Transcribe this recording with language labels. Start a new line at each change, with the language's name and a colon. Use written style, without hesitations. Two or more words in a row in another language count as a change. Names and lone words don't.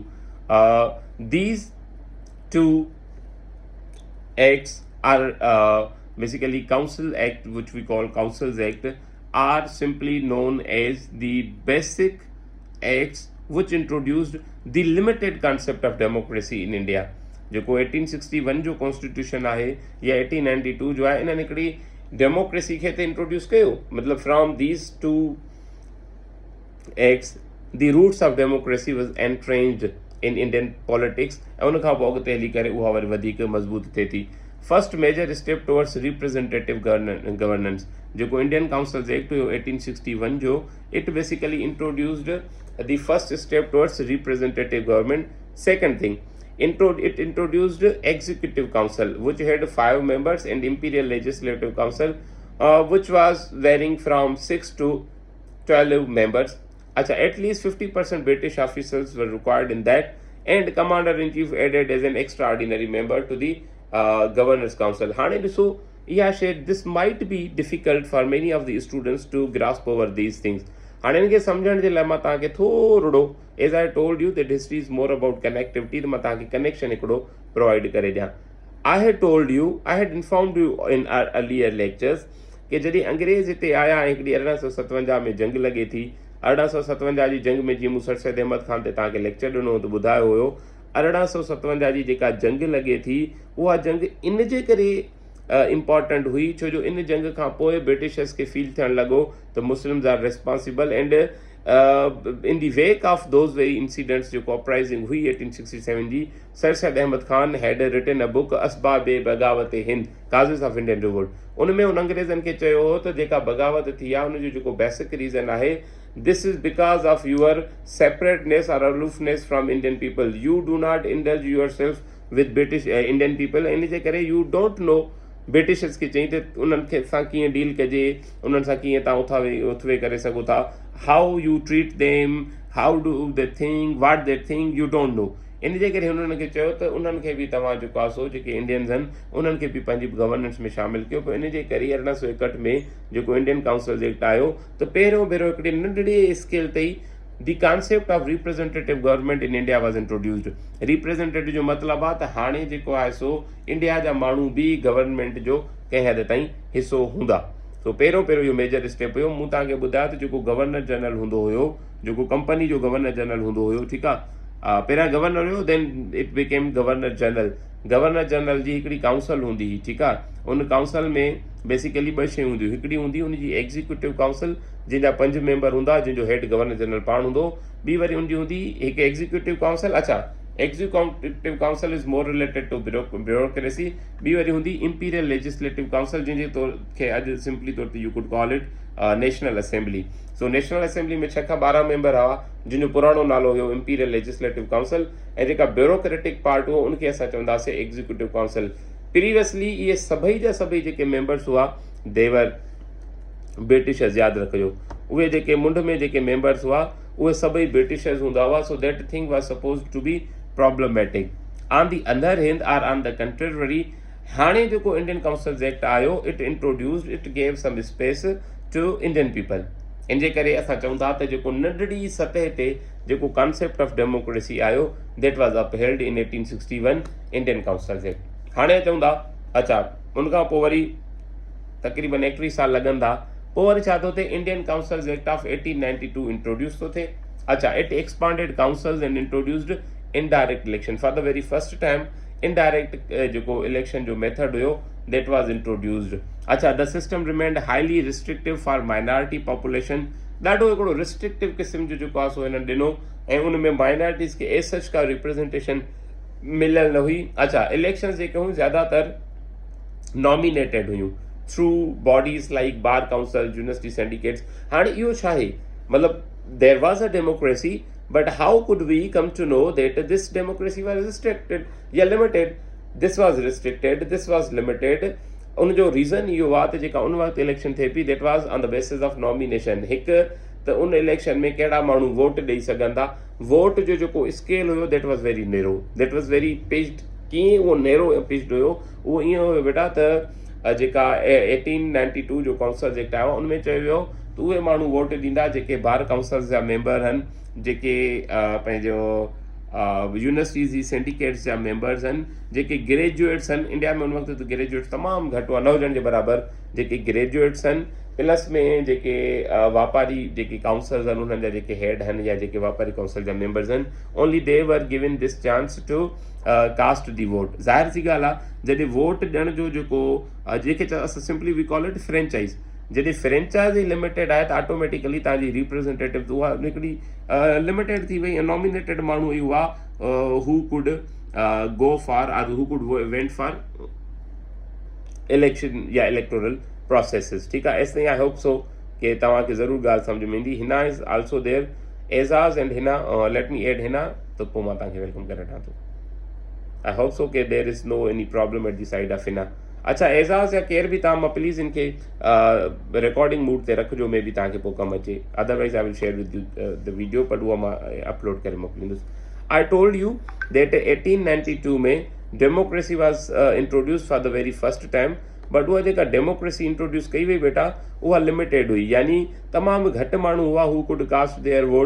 English: These two acts are basically Council Act, which we call Councils Act, are simply known as the basic acts which introduced the limited concept of democracy in India.
Sindhi: जेको 1861 जो कॉन्स्टिट्यूशन आहे या 1892 जो आहे, इन्हनि हिकिड़ी डेमोक्रेसी खे त इंट्रोड्यूस कयो.
English: मतिलबु from these two acts the roots of democracy was entrenched in Indian politics,
Sindhi: ऐं उनखां पोइ अॻिते हली करे उहा वरी वधीक मज़बूत थिए थी.
English: first major step towards representative governance जेको इंडियन काउंसिल्स एक्ट
Sindhi: हुयो 1861 जो,
English: it basically introduced the first step towards representative government. Second thing, it introduced executive council, which had 5 members, and imperial legislative council, which was varying from 6 to 12 members. At least 50% British officials were required in that, and commander-in-chief added as an extraordinary member to the governor's council. So this might be difficult for many of the students to grasp over these things.
Sindhi: हाणे हिनखे सम्झण जे लाइ मां तव्हांखे थोरो,
English: as I told you that history is more about connectivity,
Sindhi: त मां तव्हांखे कनेक्शन हिकिड़ो प्रोवाइड करे ॾियां.
English: I had informed you in our earlier lectures
Sindhi: कि जॾहिं अंग्रेज़ हिते आया ऐं हिकिड़ी 1857 में जंग लॻे थी. 1857 जी जंग में जीअं मूं सर सैद अहमद ख़ान ते तव्हांखे लेक्चर ॾिनो त ॿुधायो हुयो, 1857 जी जेका जंग लॻे थी उहा जंग इन जे करे इम्पॉर्टेंट हुई छो जो इन जंग खां पोइ ब्रिटिशर्स खे फील थियणु लॻो त
English: Muslims are responsible, and in the wake of those very incidents
Sindhi: जेको अपराइज़िंग हुई 1867 जी, सर सैद अहमद ख़ान
English: had written a book
Sindhi: असबाब बग़ावत हिंद,
English: causes of Indian revolt.
Sindhi: उन में उन अंग्रेज़नि खे चयो हो त जेका बग़ावत थी आहे उनजो जेको बेसिक रीज़न आहे,
English: this is because of your separateness or aloofness from Indian people. You do not indulge yourself with British Indian people,
Sindhi: इन जे करे
English: you don't know
Sindhi: ब्रिटिशर्स खे चई त उन्हनि खे सां कीअं डील कजे, उन्हनि सां कीअं तव्हां उथवे करे सघो था,
English: how you treat them, how do they think, what they think, you don't know.
Sindhi: इन जे करे हुननि खे चयो त उन्हनि खे बि तव्हां जेको आहे सो जेके इंडियंस आहिनि उन्हनि खे बि पंहिंजी गवर्नेंस में शामिलु कयो पियो। इन जे करे 1861 में जेको इंडियन काउंसिल एक्ट आयो त पहिरियों भेरो हिकिड़ी नंढड़ी स्केल ते ई
English: The concept of representative government in India was introduced.
Sindhi: Representative जो मतिलबु आहे त हाणे जेको आहे सो इंडिया जा माण्हू बि गवर्नमेंट जो कंहिं हद ताईं हिसो हूंदा। सो पहिरियों इहो मेजर स्टेप हुयो। मूं तव्हांखे ॿुधायो त जेको गवर्नर जनरल हूंदो हुयो, जेको कंपनी जो गवर्नर जनरल हूंदो हुयो, ठीकु आहे, पहिरियां गवर्नर हुयो,
English: then it became Governor General.
Sindhi: गवर्नर जनरल जी हिकिड़ी काउंसिल हूंदी हुई, ठीकु आहे। उन काउंसिल में बेसिकली 2 शयूं हूंदियूं। हिकिड़ी हूंदी उनजी एग्जीक्यूटिव काउंसिल जंहिंजा 5 मेंबर हूंदा, जंहिंजो हेड गवर्नर जनरल पाण हूंदो। ॿी वरी उनजी हूंदी हिकु एग्जीक्यूटिव काउंसिल।
English: अच्छा, executive council is more related to bureaucracy.
Sindhi: ॿी वरी हूंदी इंपीरियल लेजिस्लेटिव काउंसिल, जंहिंजे तौर खे अॼु सिंपली तौर ते
English: you could call it National Assembly.
Sindhi: सो नेशनल असेंबली में 6 खां 12 मेंबर हुआ, जंहिंजो पुराणो नालो हुयो इंपीरियल लेजिस्लेटिव काउंसिल। ऐं जेका ब्यूरोक्रेटिक पार्ट हुओ उनखे असां चवंदासीं एग्जीक्यूटिव काउंसिल। प्रीवियसली इहे सभई जा सभई जेके मेंबर्स हुआ
English: they were Britishers,
Sindhi: यादि रखिजो। उहे जेके मुंड में जेके मेंबर्स हुआ उहे सभई ब्रिटिशर्स हूंदा हुआ।
English: so that thing was suppose to be problematic. on the other hand or on the contrary,
Sindhi: हाणे जेको इंडियन काउंसिल एक्ट आयो,
English: it introduced, it gave some space to Indian people.
Sindhi: इन जे करे असां चऊं था त जेको नंढड़ी सतह ते जेको
English: concept of democracy
Sindhi: आयो,
English: that was upheld in 1861 Indian Council Act.
Sindhi: हाणे चऊं था, अच्छा, उनखां पोइ वरी तक़रीबन 31 साल लॻंदा, पोइ वरी छा थो थिए, इंडियन काउंसिल एक्ट ऑफ 1892 इंट्रोड्यूस थो थिए।
English: अच्छा, it expanded councils and introduced indirect election for the very first time.
Sindhi: इनडायरेक्ट जेको इलेक्शन जो मेथड हुयो
English: that was introduced. अच्छा, the system remained highly restrictive for minority population.
Sindhi: ॾाढो हिकिड़ो रिस्ट्रिक्टिव क़िस्म जो जेको आहे सो हिननि ॾिनो, ऐं उन में माइनॉरिटीज़ खे
English: as such
Sindhi: का रिप्रेज़ेंटेशन मिलियल न हुई। अच्छा, इलेक्शन जेके हुयूं ज़्यादातर नॉमिनेटेड हुयूं
English: through bodies like Bar Council, university syndicates.
Sindhi: हाणे इहो छा आहे, मतिलबु
English: there was a democracy, but how could we come to know that this democracy was restricted या limited? This was restricted, this was limited.
Sindhi: उन जो रीज़न इहो आहे त जेका उन वक़्तु इलेक्शन थिए पई,
English: that was on the basis of nomination.
Sindhi: हिकु त उन इलेक्शन में कहिड़ा माण्हू वोट ॾेई सघनि था। वोट जो जेको स्केल हुयो
English: that was very narrow, that was very pitched.
Sindhi: कीअं उहो नेरो ऐं पिच्ड हुयो, उहो ईअं हुयो बेटा त जेका 1892 जो काउंसिल एक्ट आयो, उनमें चयो वियो त उहे माण्हू वोट ॾींदा जेके बार काउंसिल्स जा मेंबर आहिनि, जेके पंहिंजो यूनिवर्सिटीज़ जी सिंडिकेट्स जा मेंबर्स आहिनि, जेके ग्रेजुएट्स आहिनि। इंडिया में उन वक़्तु त ग्रेजुएट्स तमामु घटि हुआ, 9 ॼणनि जे बराबरि जेके ग्रेजुएट्स आहिनि, प्लस में जेके वापारी जेके काउंसिल्स आहिनि उन्हनि जा जेके हेड आहिनि या जेके वापारी काउंसिल जा मेंबर्स आहिनि,
English: only they were given this chance to cast the vote.
Sindhi: ज़ाहिर सी ॻाल्हि आहे, जॾहिं वोट ॾियण जो जेको जेके असां सिंपली
English: we call it franchise,
Sindhi: जॾहिं फ्रेंचाइज़ ई लिमिटेड आहे त ऑटोमेटिकली तव्हांजी रिप्रेज़ेंटेटिव उहा हिकिड़ी लिमिटेड थी वई। ऐं नॉमिनेटेड माण्हू ई हुआ
English: who could go for or who could went for election या electoral processes.
Sindhi: ठीकु आहे, ऐसे
English: I hope so
Sindhi: कि तव्हांखे ज़रूरु ॻाल्हि सम्झ में ईंदी।
English: Hina is also there, Ejaz and Hina, let me add Hina,
Sindhi: त पोइ मां तव्हांखे वेलकम करे वठां थो।
English: I hope so कि there is no any problem at the side of Hina.
Sindhi: अच्छा, एज़ाज़ या केर बि तव्हां, मां प्लीज़ इनखे
English: recording mood
Sindhi: ते रखिजो, में बि तव्हांखे पोइ कमु अचे।
English: otherwise I will share with you the video, but
Sindhi: उहा मां अपलोड करे मोकिलींदुसि।
English: I told you that 1892 में democracy was introduce for the very first time, but
Sindhi: उहा जेका डेमोक्रेसी इंट्रोड्यूस कई वई बेटा, उहा लिमिटेड हुई, यानी तमामु घटि माण्हू हुआ
English: who could cast their vote.